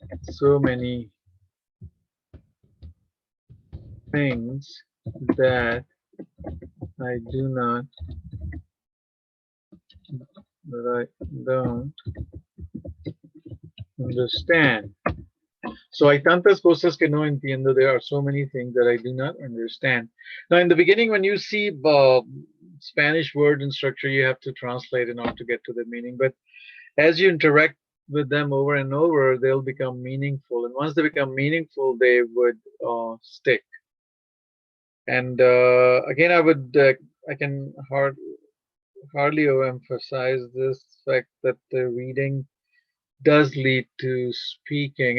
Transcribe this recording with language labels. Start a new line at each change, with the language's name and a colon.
English: so many things that I do not, that I don't understand. So
Spanish: hay tantas cosas que no entiendo.
English: There are so many things that I do not understand. Now, in the beginning, when you see Spanish word and structure, you have to translate in order to get to the meaning. But as you interact with them over and over, they'll become meaningful. And once they become meaningful, they would stick. And again, I can hardly overemphasize this fact that the reading does lead to speaking.